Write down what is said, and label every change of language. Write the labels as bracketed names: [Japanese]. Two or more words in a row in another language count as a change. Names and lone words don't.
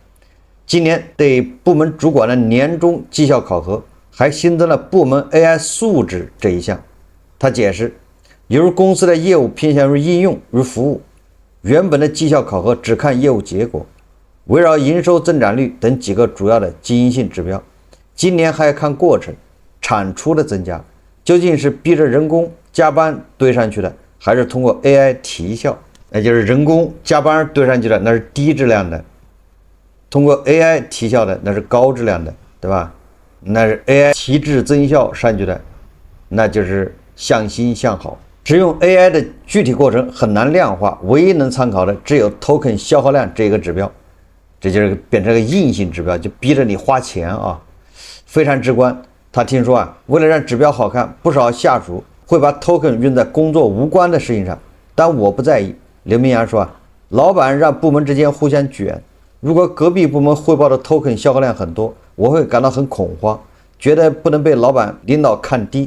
[Chinese] 今年對部門主管的年終績效考核還新增了部門 AI 素質這一項。他解釋，由於公司的業務偏向於應用與服務，原本的績效考核只看業務結果，圍繞營收增長率等幾個主要的經營性指標。今年還要看過程，產出的增加究竟是逼着人工加班堆上去的，還是通過 AI 提效？那就是人工加班堆上去的，那是低質量的；通過 AI 提效的，那是高質量的，对吧？那是 AI 提质增效上去的，那就是向心向好。使用 AI 的具體過程很難量化，唯一能參考的只有 token 消耗量這個指標，這就是變成個硬性指標，就逼着你花錢啊，非常直觀。他聽說啊，為了讓指標好看，不少下屬會把 token 用在工作無關的事情上，但我不在意。劉明陽說啊，老闆讓部門之間互相捲，如果隔壁部門匯報的 token 消耗量很多，我會感到很恐慌，覺得不能被老闆領導看低。